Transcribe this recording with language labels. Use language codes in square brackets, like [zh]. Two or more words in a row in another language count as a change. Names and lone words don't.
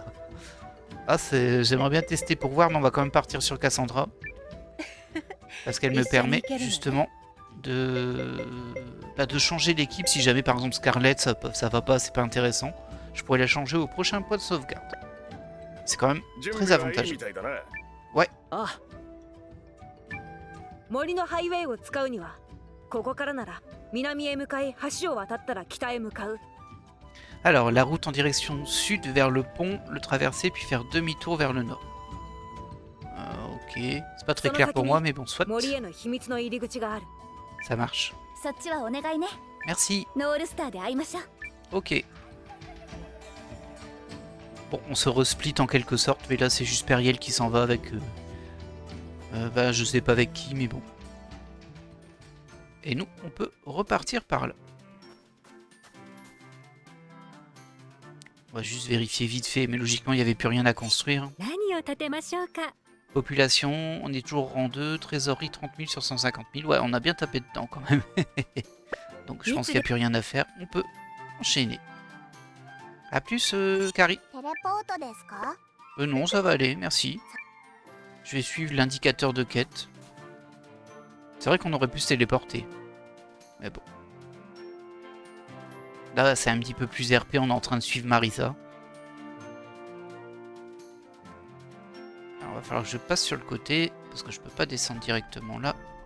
[fr] Ah, j'aimerais bien tester pour voir, mais on va quand même partir sur Cassandra. Parce qu'elle me permet justement de changer l'équipe. Si jamais par exemple Scarlett ça va pas, c'est pas intéressant. Je pourrais la changer au prochain point de sauvegarde. C'est quand même très avantageux. Ouais. [ja] 森のハイウェイを使うにはここからなら南へ向かい橋を渡ったら北へ向かう [fr] Alors, la route en direction sud vers le pont, le traverser puis faire demi-tour vers le nord. Ok, c'est pas très clair pour moi, mais bon, soit. [ja] 森への秘密の入り口がある [fr] Ça marche. [ja] そっちはお願いね。 [fr] Merci. [ja] ノールスターで会いましょう。 [fr] Ok. Bon, on se resplit en quelque sorte, mais là c'est juste Périel qui s'en va avec... bah, je sais pas avec qui, mais bon. Et nous, on peut repartir par là. On va juste vérifier vite fait, mais logiquement il n'y avait plus rien à construire. [ja] 何を建てましょうか [fr] Population, on est toujours rang 2, trésorerie 30 000 sur 150 000. Ouais, on a bien tapé dedans quand même. Donc je pense qu'il n'y a plus rien à faire. On peut enchaîner. A plus, Carrie. [ja] テレポートですか？ [fr] Non, ça va aller, merci. Je vais suivre l'indicateur de quête. C'est vrai qu'on aurait pu se téléporter. Mais bon. Là, c'est un petit peu plus RP, on est en train de suivre Marisa. Alors, il va falloir que je passe sur le côté, parce que je peux pas descendre directement là.